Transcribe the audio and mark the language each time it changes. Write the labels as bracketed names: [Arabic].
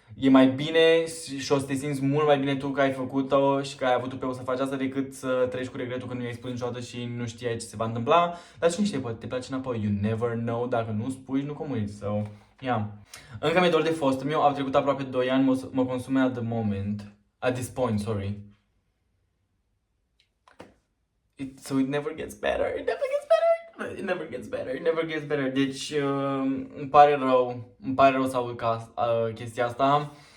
[Romanian] e mai bine și o să te simți mult mai bine tu că ai făcut-o și că ai avut pe să faci asta decât să treci cu regretul că nu i-ai spus niciodată și nu știai ce se va întâmpla. Dar cine știe, poate te place înapoi. [English] You never know, [Romanian] dacă nu spui, nu comunici. [English] So, yeah. [Romanian] Încă mi-e dor de fostul meu, au trecut aproape 2 ani, mă consume [English] at the moment. At this point, sorry. So it never gets better, it never gets better, it never gets better, it never gets better. [Romanian] Deci îmi pare rău să aud chestia asta.